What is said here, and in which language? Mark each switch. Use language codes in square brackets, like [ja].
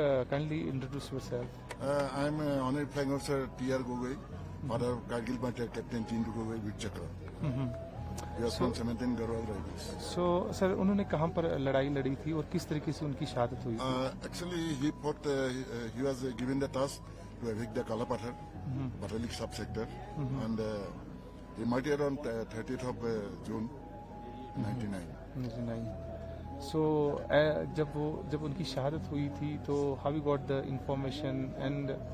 [en] Kindly introduce yourself. I am Honorary Flying Officer T.R. Gogoi, father of Kargil Battalion Captain Chindu Gogoi with Chakra. We are from 17 Garhwal Rifles. [hi] So, sir उन्होंने कहाँ पर लड़ाई लड़ी थी और किस तरीके से उनकी शहादत हुई थी? [en] Actually, he fought. He was given the task to evict the Kalapathar, Batalik subsector, and he martyred on 30th of June 1999. So, [hi] जब उनकी शहादत हुई थी तो [en] how you got the information and?